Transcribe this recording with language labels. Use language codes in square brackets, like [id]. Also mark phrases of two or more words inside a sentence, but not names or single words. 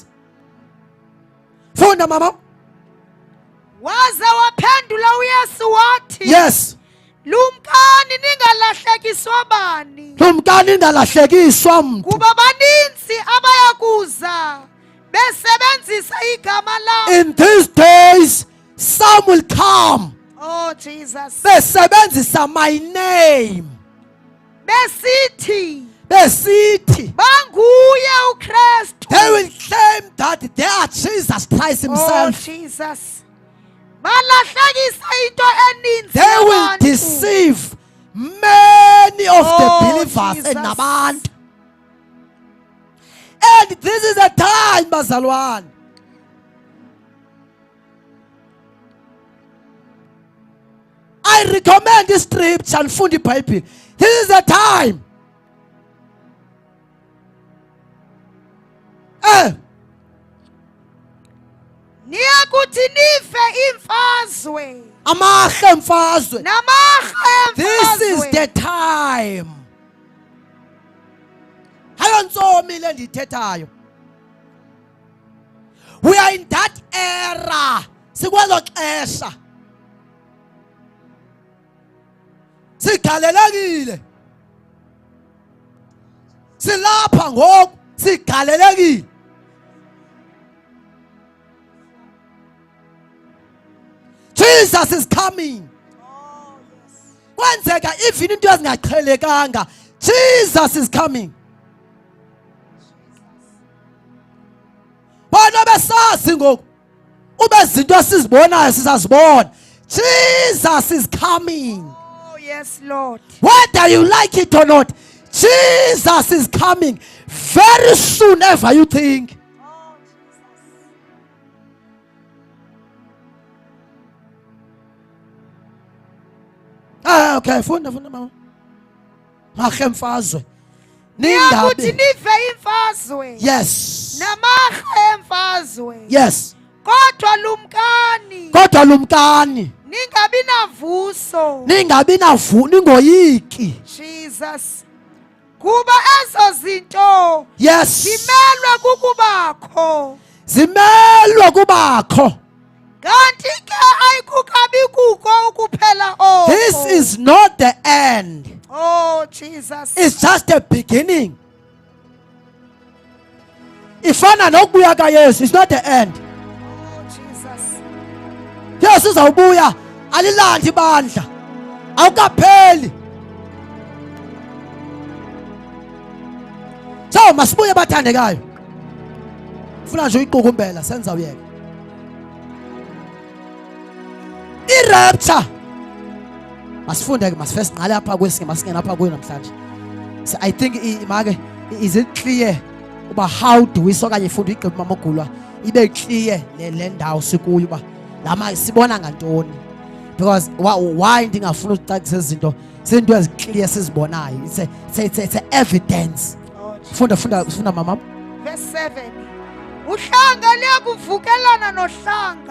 [xh] Funda mama. Waza waphendula uYesu wathi, [en] Yes. [xh] lumkani ningalahlekiswa bani. Lumkani ingalahlekiswa mntu. Kuba baninzi abayakuza besebenzisa igama lakho. [en] In these days some will come Oh Jesus. [xh] besebenzisa [en] my name. [xh] Besithi Besithi banguye uKristu. [en] they will claim that they are Jesus Christ Oh himself. Jesus. [xh] Balahlekisa into eninzi [en] They will [xh] yabantu. [en] deceive many of the Oh, believers Jesus. [xh] and nabantu. [en] And this is a time, bazalwane. I recommend this scripture and Fundi Bible. This is a time. [xh] Niyakuthi nife imfazwe Amahle mfazwe. namahe [en] This is [xh] emfazwe. [en] the time. [xh] Hayo ntsomi le ndithethayo. [en] We are in that era. [xh] Sikwelo xesha. Sigalelekile. Silapha ngoku sigalelekile. [en] Jesus is coming. [xh] Kwenzeka even into ezingaqhelekanga. [en] Jesus is coming. [xh] Bona besazi ngoku. Ube izinto esizibonayo sisazibona. [en] Jesus is coming. Oh yes Lord. Whether you like it or not, Jesus is coming very soon ever you think. Oh Jesus. [xh] Okay, funda mama. Mahle mfazwe. Niyakuthi Ningabi. nife imfazwe [en] Yes. [xh] namahe emfazwe. [en] Yes. [xh] Kodwa lumkani Kodwa lumkani ningabi navuso. ningabi ningoyiki. Jesus. Kuba ezo zinto [en] Yes. [xh] zimelwe kukubakho. Zimelwe kubakho. Kanti ke ayikukabi kuko ukuphela oko. [en] This is not the end. Oh Jesus. It's just the beginning. [xh] Ifana nokubuya kaYesu, [en] it's not the end. Oh Jesus. [xh] Yesu uzawubuya alilandi ibandla. Awukapheli. So masibuye bathandekayo. Ufuna nje uyiqukumbela senza uyeka. I-rapture. Masifunde ke masifirst ngale apha kwesinye masingena apha kuyo namhlanje. [en] So I think is it clear [xh] uba [en] how do we so [xh] kanye ifunda igqibha mama ogulwa ibe clear le ndawo sikuyo uba lama sibona ngantoni, [en] because why [xh] ndingafuna ukucacisa izinto izinto eziclear sizibonayo. [en] It's a evidence. [xh] Funda mama. [en] Verse 7. [xh] Uhlanga liyakuvukelana nohlanga.